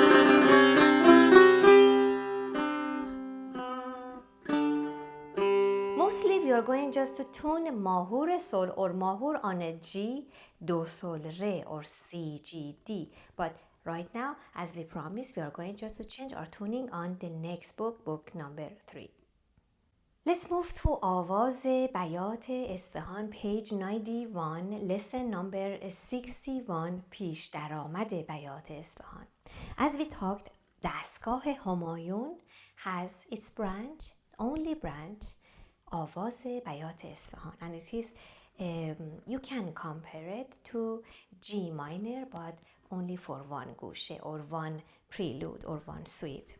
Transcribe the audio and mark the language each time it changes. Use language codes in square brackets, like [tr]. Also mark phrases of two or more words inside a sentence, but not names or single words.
[en] Mostly we are going just to tune mahur sol or mahur on a G, do sol re or C, G, D. But right now, as we promised, we are going just to change our tuning on the next book, book number 3. [fa] Let's move to آواز بیات اصفهان, [en] page 91, lesson number 61, [fa] پیش درآمد بیات اصفهان. [en] As we talked, [fa] دستگاه همایون [en] has its branch, only branch, [fa] آواز بیات اصفهان, [en] and it is you can compare it to G minor but only for one گوشه or one prelude or one suite.